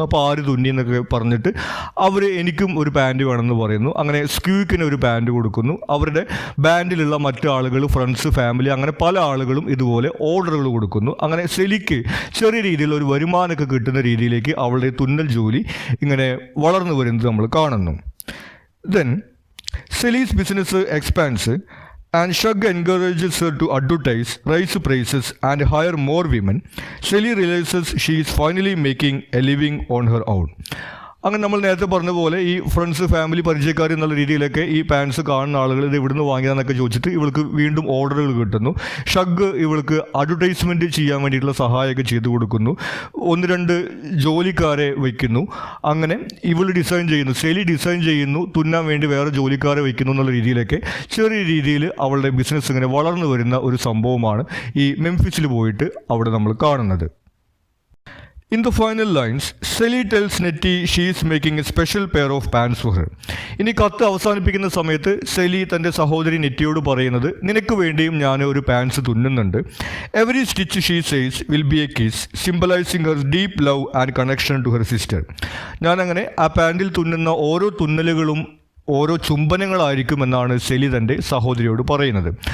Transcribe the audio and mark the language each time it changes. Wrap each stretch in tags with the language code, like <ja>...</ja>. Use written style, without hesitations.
<ml>അപ്പോൾ ആര് തുന്നിയെന്നൊക്കെ പറഞ്ഞിട്ട് അവർ എനിക്കും ഒരു പാൻറ്റ് വേണമെന്ന് പറയുന്നു. അങ്ങനെ സ്ക്യൂക്കിന് ഒരു പാൻറ്റ് കൊടുക്കുന്നു. അവരുടെ ബാൻഡിലുള്ള മറ്റു ആളുകൾ, ഫ്രണ്ട്സ്, ഫാമിലി, അങ്ങനെ പല ആളുകളും ഇതുപോലെ ഓർഡറുകൾ കൊടുക്കുന്നു. അങ്ങനെ സെലിക്ക് ചെറിയ രീതിയിൽ ഒരു വരുമാനമൊക്കെ കിട്ടുന്ന രീതിയിലേക്ക് അവളുടെ തുന്നൽ ജോലി ഇങ്ങനെ വളർന്നു വരുന്നത് നമ്മൾ കാണുന്നു.</ml> <en>Then, Sally's business expands and Shug encourages her to advertise, raise prices and hire more women. Sally realizes she is finally making a living on her own.</en> <ml>അങ്ങനെ നമ്മൾ നേരത്തെ പറഞ്ഞ പോലെ ഈ ഫ്രണ്ട്സ്, ഫാമിലി, പരിചയക്കാർ എന്നുള്ള രീതിയിലൊക്കെ ഈ പാൻസ് കാണുന്ന ആളുകൾ ഇത് ഇവിടുന്ന് വാങ്ങിയതെന്നൊക്കെ ചോദിച്ചിട്ട് ഇവൾക്ക് വീണ്ടും ഓർഡറുകൾ കിട്ടുന്നു. ഷഗ് ഇവൾക്ക് അഡ്വർടൈസ്മെൻറ്റ് ചെയ്യാൻ വേണ്ടിയിട്ടുള്ള സഹായമൊക്കെ ചെയ്തു കൊടുക്കുന്നു. 1-2 ജോലിക്കാരെ വയ്ക്കുന്നു. അങ്ങനെ ഇവൾ ഡിസൈൻ ചെയ്യുന്നു, സെലി ഡിസൈൻ ചെയ്യുന്നു, തുന്നാൻ വേണ്ടി വേറെ ജോലിക്കാരെ വയ്ക്കുന്നു എന്നുള്ള രീതിയിലൊക്കെ ചെറിയ രീതിയിൽ അവളുടെ ബിസിനസ് ഇങ്ങനെ വളർന്നു വരുന്ന ഒരു സംഭവമാണ് ഈ മെംഫിസിൽ പോയിട്ട് അവിടെ നമ്മൾ കാണുന്നത്.</ml> <en>In the final lines, Sally tells Nettie she is making a special pair of pants for her.</en> <ml>ഇനി കത്ത് അവസാനിപ്പിക്കുന്ന സമയത്ത് സെലി തൻ്റെ സഹോദരി നെറ്റിയോട് പറയുന്നത്, നിനക്ക് വേണ്ടിയും ഞാൻ ഒരു pants തുന്നുന്നുണ്ട്.</ml> <en>Every stitch she says will be a kiss, symbolising her deep love and connection to her sister.</en> <ml>ഞാനങ്ങനെ ആ പാൻറ്റിൽ തുന്നുന്ന ഓരോ തുന്നലുകളും ഓരോ ചുംബനങ്ങളായിരിക്കുമെന്നാണ് സെലി തൻ്റെ സഹോദരിയോട് പറയുന്നത്.</ml>